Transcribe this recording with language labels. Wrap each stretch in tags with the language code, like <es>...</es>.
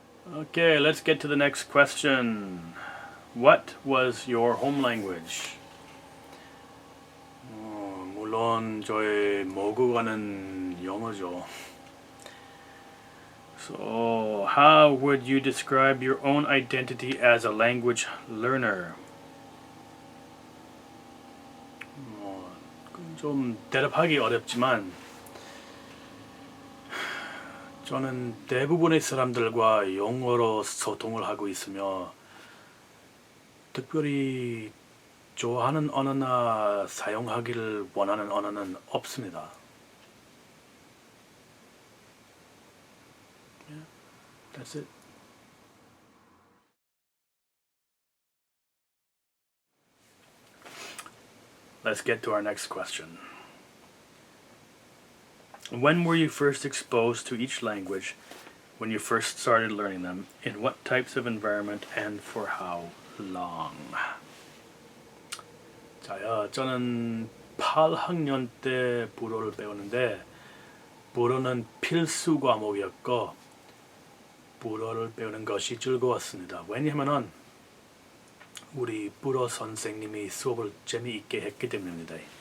<en>Okay, let's get to the next question. What was your home language?</en> <ko>물론 저의 모국어는 영어죠.</ko> <en>So, how would you describe your own identity as a language learner?</en> <ko>좀 대답하기 어렵지만 저는 대부분의 사람들과 영어로 소통을 하고 있으며 특별히 좋아하는 언어나 사용하기를 원하는 언어는 없습니다.</ko> <en>Yeah, that's it. Let's get to our next question. When were you first exposed to each language when you first started learning them? In what types of environment and for how long?</en> <ko>자요, 저는 8학년 때 불어를 배웠는데 불어는 필수 과목이었고 불어를 배우는 것이 즐거웠습니다. 왜냐하면 우리 불어 선생님이 수업을 재미있게 했기 때문입니다.</ko>